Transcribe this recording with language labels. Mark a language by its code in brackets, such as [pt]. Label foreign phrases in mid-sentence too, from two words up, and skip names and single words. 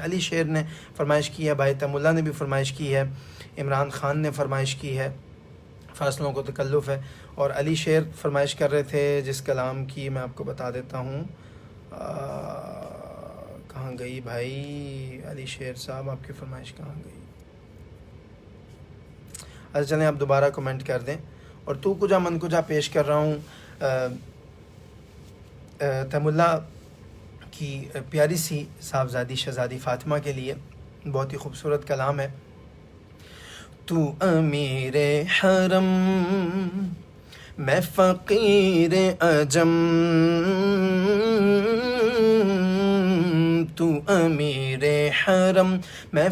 [ur] علی شیر نے فرمائش کی ہے، بھائی تیم اللہ نے بھی فرمائش کی ہے، عمران خان نے فرمائش کی ہے، فاصلوں کو تکلف ہے. اور علی شیر فرمائش کر رہے تھے جس کلام کی میں آپ کو بتا دیتا ہوں. کہاں گئی بھائی علی شیر صاحب، آپ کی فرمائش کہاں گئی؟ اچھا چلیں آپ دوبارہ کمنٹ کر دیں. اور [fa] تو کجا من کجا [ur] پیش کر رہا ہوں تیم اللہ کی پیاری سی صاحبزادی شہزادی فاطمہ کے لیے. بہت ہی خوبصورت کلام ہے. تو امیر حرم میں فقیر عجم، تو امیر حرم میں